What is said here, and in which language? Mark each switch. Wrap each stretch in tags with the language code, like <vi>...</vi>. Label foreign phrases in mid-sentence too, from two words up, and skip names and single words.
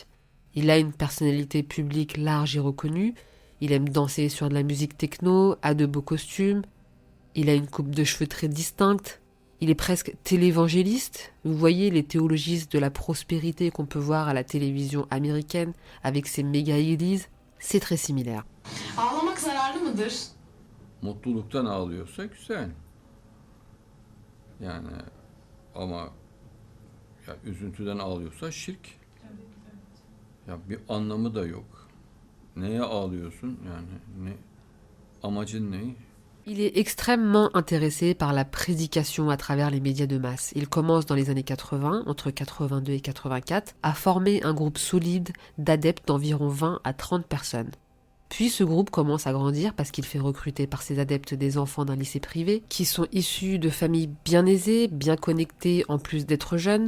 <fr>Il a une personnalité publique large et reconnue, il aime danser sur de la musique techno, a de beaux costumes, il a une coupe de cheveux très distincte, il est presque télévangéliste. Vous voyez les théologistes de la prospérité qu'on peut voir à la télévision américaine avec ses méga-églises, c'est très similaire.</fr> <tr>Ağlamak zararlı mıdır? Mutluluktan ağlıyorsa güzel. Yani ama ya üzüntüden ağlıyorsa şirk. Ya bir anlamı da yok. Neye ağlıyorsun yani ne amacın ne?</tr> <fr>Il est extrêmement intéressé par la prédication à travers les médias de masse. Il commence dans les années 80, entre 82 et 84, à former un groupe solide d'adeptes d'environ 20 à 30 personnes. Puis ce groupe commence à grandir parce qu'il fait recruter par ses adeptes des enfants d'un lycée privé qui sont issus de familles bien aisées, bien connectées en plus d'être jeunes.</fr>